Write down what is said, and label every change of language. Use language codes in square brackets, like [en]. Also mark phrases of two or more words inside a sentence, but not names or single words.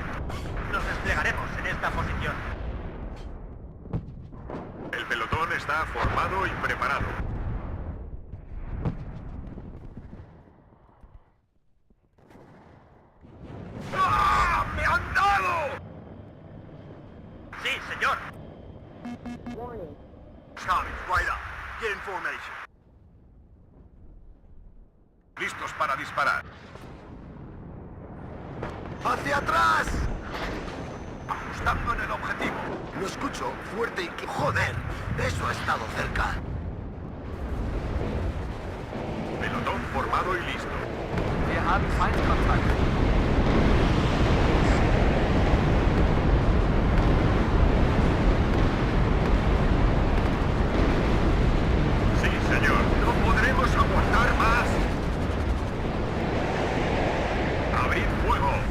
[es] Nos desplegaremos en esta posición. El pelotón está formado y preparado. ¡Ah! ¡Me han dado! Sí, señor. [en] Charlie, right up. Get in formation. [es] Listos para disparar. ¡Hacia atrás! Ajustando en el objetivo. Lo escucho fuerte y que... ¡Joder! Eso ha estado cerca. Pelotón formado y listo. [de] Wir haben Feindkontakt. [es] Sí, señor. No podremos aguantar más. ¡Abrid fuego!